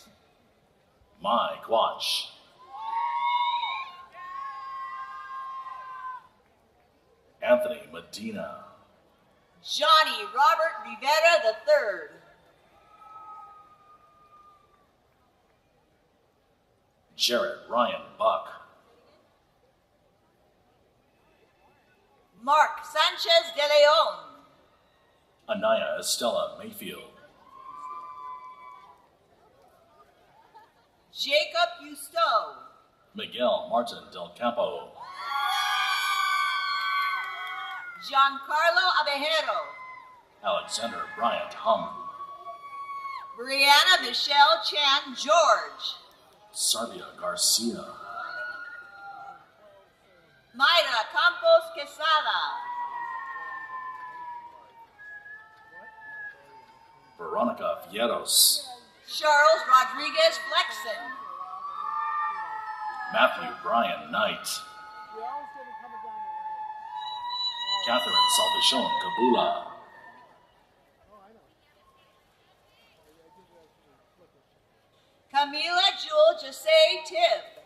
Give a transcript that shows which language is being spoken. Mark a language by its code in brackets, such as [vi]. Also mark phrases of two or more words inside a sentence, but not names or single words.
[en] Mike Watch. Anthony Medina. Johnny Robert Rivera III. Jared Ryan Buck. Mark Sanchez de Leon. Anaya Estella Mayfield. Jacob Yusto. Miguel Martin Del Campo. Giancarlo Abejero. Alexander Bryant Hum. Brianna Michelle Chan George. Sarvia Garcia. Mayra Campos Quesada. Veronica Fierros. Charles Rodriguez Flexen. Matthew Bryan Knight. Catherine Salvation Kabula. Camila Jewel Jose Tibb.